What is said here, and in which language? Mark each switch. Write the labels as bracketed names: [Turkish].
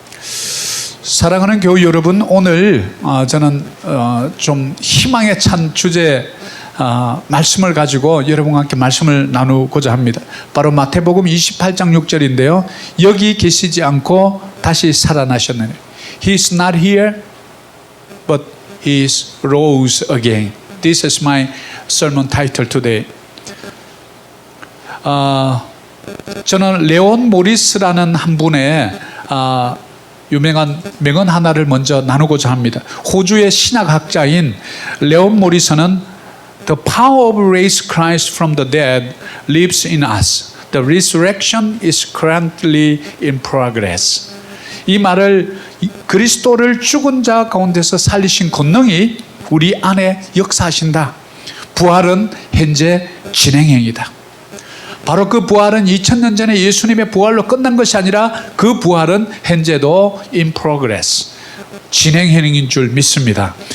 [Korean] 사랑하는 교우 여러분, 오늘 저는 좀 희망에 찬 주제 말씀을 가지고 여러분과 함께 말씀을 나누고자 합니다. 바로 마태복음 28장 6절인데요. 여기 계시지 않고 다시 살아나셨느니. [English] He is not here, but he is rose again. This is my sermon title today. [Korean] 저는 레온 모리스라는 한 분의 유명한 명언 하나를 먼저 나누고자 합니다. 호주의 신학학자인 레온 모리스는 [English] The power of raise Christ from the dead lives in us. The resurrection is currently in progress. [Korean] 이 말을 그리스도를 죽은 자 가운데서 살리신 권능이 우리 안에 역사하신다. 부활은 현재 진행형이다. 바로 그 부활은 2000년 전에 예수님의 부활로 끝난 것이 아니라 그 부활은 현재도 [English] in progress, [Korean] 진행형인 줄 믿습니다.